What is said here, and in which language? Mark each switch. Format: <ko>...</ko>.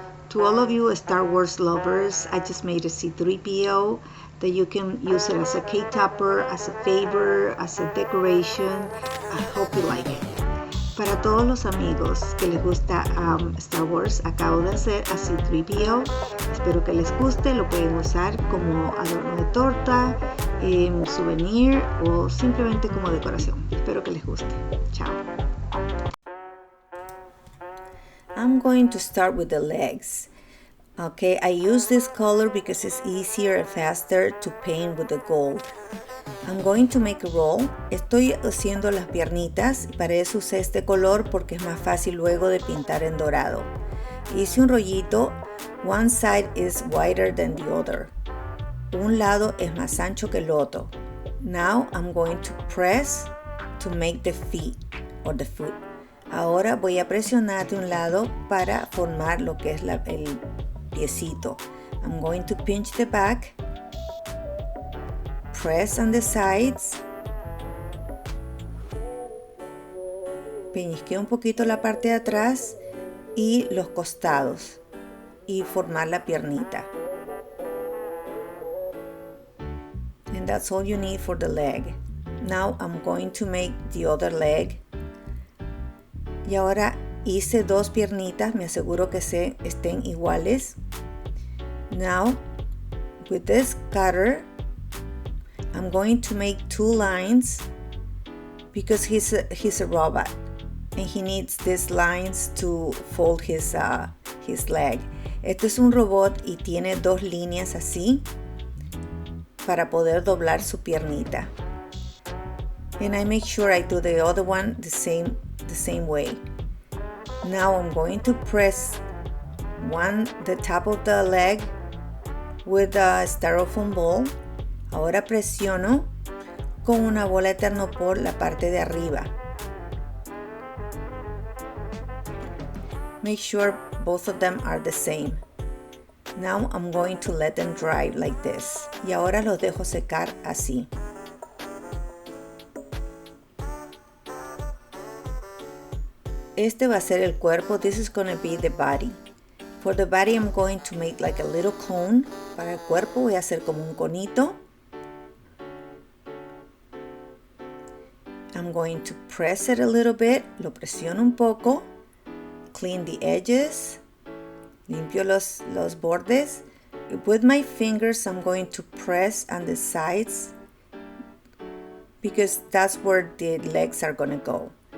<en>To all of you Star Wars lovers, I just made a C3PO that you can use it as a cake topper, as a favor, as a decoration. I hope you like it.</en> <es>Para todos los amigos que les gusta Star Wars, acabo de hacer a C3PO. Espero que les guste, lo pueden usar como adorno de torta, souvenir o simplemente como decoración. Espero que les guste. Chao.</es> <en>I'm going to start with the legs. Okay, I use this color because it's easier and faster to paint with the gold. I'm going to make a roll.</en> <es>Estoy haciendo las piernitas, para eso usé este color porque es más fácil luego de pintar en dorado. Hice un rollito,</es> <en>one side is wider than the other.</en> <es>Un lado es más ancho que el otro.</es> <en>Now I'm going to press to make the feet or the foot.</en> <es>Ahora voy a presionar de un lado para formar lo que es el piecito.</es> <en>I'm going to pinch the back, press on the sides,</en> <es>pellizqueo un poquito la parte de atrás y los costados y formar la piernita.</es> <en>And that's all you need for the leg. Now I'm going to make the other leg.</en> <es>Y ahora hice dos piernitas, me aseguro que estén iguales.</es> <en>Now, with this cutter, I'm going to make two lines because he's a robot and he needs these lines to fold his leg.</en> <es>Este es un robot y tiene dos líneas así para poder doblar su piernita.</es> <en>And I make sure I do the other one the same way. Now I'm going to press the top of the leg with a styrofoam ball.</en> <es>Ahora presiono con una bola de ternopor la parte de arriba.</es> <en>Make sure both of them are the same. Now I'm going to let them dry like this.</en> <es>Y ahora los dejo secar así. Este va a ser el cuerpo.</es> <en>This is going to be the body. For the body I'm going to make like a little cone.</en> <es>Para el cuerpo voy a hacer como un conito.</es> <en>I'm going to press it a little bit.</en> <es>Lo presiono un poco.</es> <en>Clean the edges.</en> <es>Limpio los bordes.</es> <en>With my fingers I'm going to press on the sides because that's where the legs are going to go.</en>